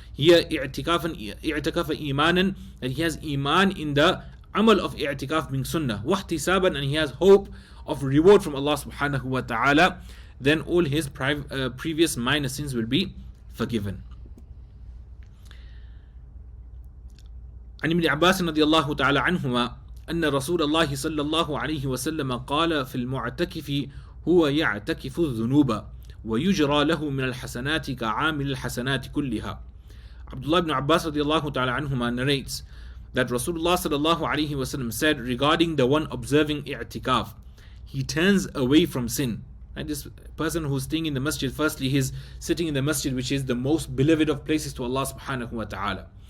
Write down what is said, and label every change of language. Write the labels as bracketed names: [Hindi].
[English] Here i'tikafa imanan, that he has iman in the amal of i'tikaf being sunnah, wahtisaban, and he has hope of reward from Allah subhanahu wa ta'ala, then all his previous minor sins will be forgiven. [Arabic] عن ابن عباس رضي الله تعالى عنهما أن رسول الله صلى الله عليه وسلم قال في المعتكف هو يعتكف الذنوب ويجرى له من الحسنات كعامل الحسنات كلها. [English] Abdullah ibn Abbas [Arabic] رضي الله تعالى عنهما [English] narrates that Rasulullah [Arabic] صلى الله عليه وسلم [English] said regarding the one observing i'tikaf, he turns away from sin. And this person who's staying in the masjid, firstly, he's sitting in the masjid, which is the most beloved of places to Allah subhanahu wa ta'ala.